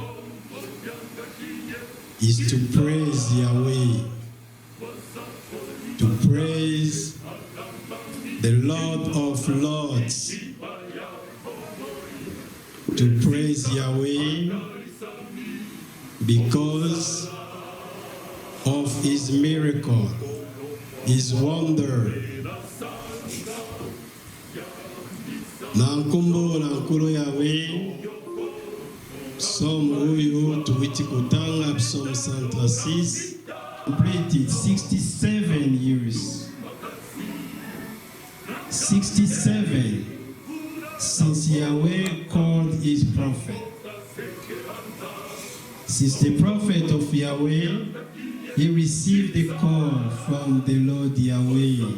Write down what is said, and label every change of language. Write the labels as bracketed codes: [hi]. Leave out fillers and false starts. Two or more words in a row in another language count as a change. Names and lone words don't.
[en] is to praise Yahweh, to praise the Lord of Lords, to praise Yahweh because of His miracle, His wonder. [ln] Na nkombo na nkolo Yahweh, Psalm oyo tuwiti kutanga Psalm 136, [en] completed 67 years. 67 since Yahweh called his prophet. Since the prophet of Yahweh, he received the call from the Lord Yahweh.